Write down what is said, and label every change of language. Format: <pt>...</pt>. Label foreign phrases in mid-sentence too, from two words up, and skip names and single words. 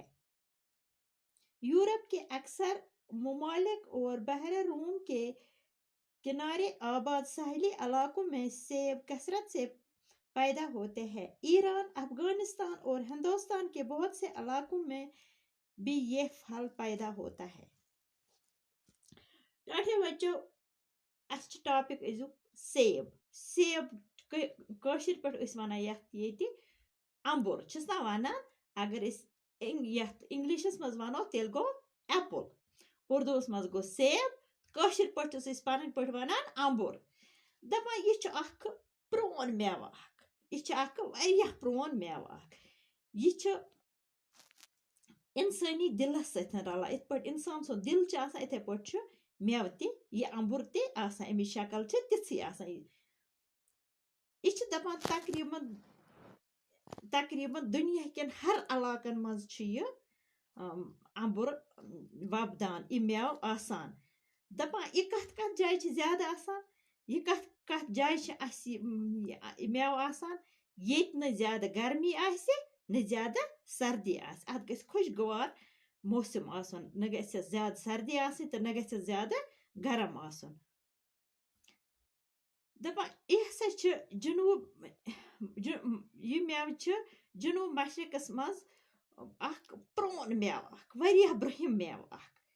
<ur>یورپ کے اکثر ممالک اور بحر روم کے کنارے آباد ساحلی علاقوں میں سیب کثرت سے پیدا ہوتے ہیں۔ ایران، افغانستان اور ہندوستان کے بہت سے علاقوں میں بھی یہ پھل پیدا ہوتا ہے۔</ur> <ks>ٹاٹھے بچو اس ٹاپک ازو سیب کاشر پٹ اس ونا یت امبر چھس نا ونان، اگر اس یت انگلشس مز ونو تیل گو ایپل، اردوس مز گو سیب، کاشر پٹ اس پنن پٹ ونان امبر۔ دپان یہ چھ اخ پرون میوہ، یہ اخ واریاہ پرون میوہ، یہ انسانی دلس ستن رلان، ات پٹ انسان سن دل چھ آسان اتھے پٹ چھ میوہ تہ یہ امبر تہ آسان، امچ شکل چھ تتھی آسان۔ یہ چھ دپان تقریباً دنیا کن ہر علاقن مز چھ یہ امبر وپدان، یہ میوہ آسان۔ دپان یہ کت جائے چھ زیادہ آسان، یہ کت جائے چھ اس میوہ آسان، یت نہ زیادہ گرمی آسہ نہ زیادہ سردی آسہ، ات گژھِ خوشگوار موسم آسن، نہ گژھِ زیادہ سردی آسن تو نہ گژھِ زیادہ گرم آسن۔ دپان یہ ہسا چھ یہ میوہ چھ جنوب مشرقس مز اخ پرون میوہ، اخ واریاہ برہم میوہ اخ۔</ks>